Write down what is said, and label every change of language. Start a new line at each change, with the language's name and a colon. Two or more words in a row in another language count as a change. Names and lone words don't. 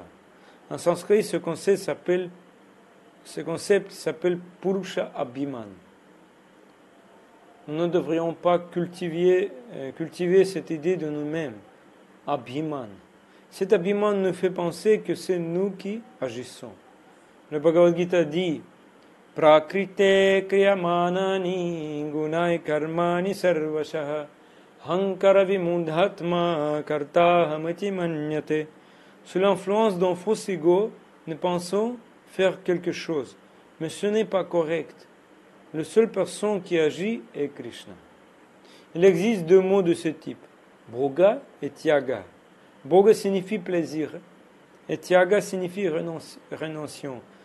French: En sanskrit, ce concept s'appelle
Sanskrit: Purusha Abhiman.
French: Nous ne devrions pas cultiver cette idée de nous-mêmes. Abhiman. Cet Abhiman nous fait penser que c'est nous qui agissons. Le Bhagavad Gita dit
Sanskrit: Prakrite kriyamanani gunai karmani sarvashaha hankara vimundhatma kartahamati manyate.
French: Sous l'influence d'un faux ego, nous pensons faire quelque chose, mais ce n'est pas correct. La seule personne qui agit est Krishna. Il existe deux mots de ce type,
Sanskrit: Bhoga et Tyaga.
French: Bhoga signifie plaisir et Tyaga signifie renoncement.